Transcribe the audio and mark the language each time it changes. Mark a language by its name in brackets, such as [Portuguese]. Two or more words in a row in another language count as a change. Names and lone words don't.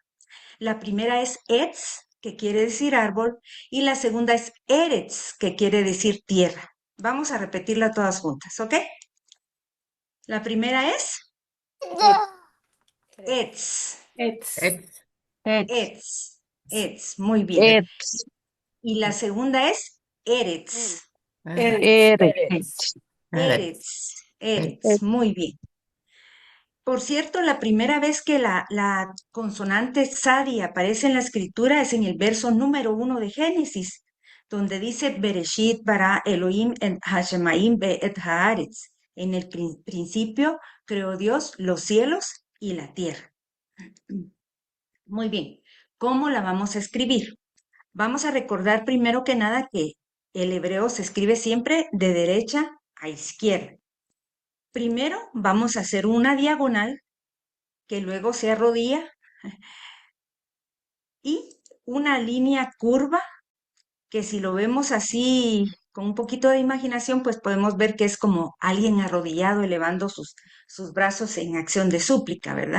[Spanish] La primera es etz, que quiere decir árbol, y la segunda es eretz, que quiere decir tierra. Vamos a repetirla todas juntas, ¿ok? La primera es etz, etz, etz, [Hebrew] etz, etz, [Spanish] muy bien. Etz, Y la segunda es eretz, eretz, eretz, [Hebrew] eretz, eretz, [Spanish] etz, muy bien. Por cierto, la primera vez que la consonante tzadi aparece en la escritura es en el verso número 1 de Génesis, donde dice [Hebrew] בראשית ברא אלהים את השמים את הארץ. [Spanish] En el principio creó Dios los cielos y la tierra. Muy bien. ¿Cómo la vamos a escribir? Vamos a recordar primero que nada que el hebreo se escribe siempre de derecha a izquierda. Primero vamos a hacer una diagonal que luego se arrodilla y una línea curva que si lo vemos así con un poquito de imaginación, pues podemos ver que es como alguien arrodillado elevando sus brazos en acción de súplica, ¿verdad?